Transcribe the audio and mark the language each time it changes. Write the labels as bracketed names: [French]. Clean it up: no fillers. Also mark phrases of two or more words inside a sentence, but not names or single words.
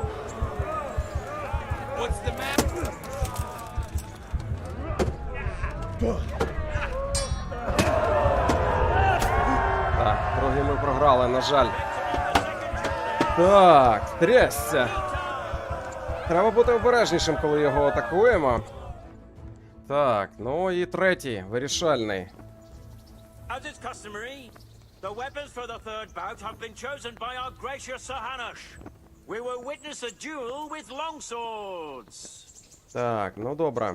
[Ukrainian] Так, другий ми програли, на жаль. Так, трясся. Треба бути обережнішим, коли його атакуємо. Так, ну і третій, вирішальний. [English] As is customary, the weapons for the third bout have been chosen by our gracious Sir Hanush. We will witness a duel with longswords. [Ukrainian] Так, ну добре.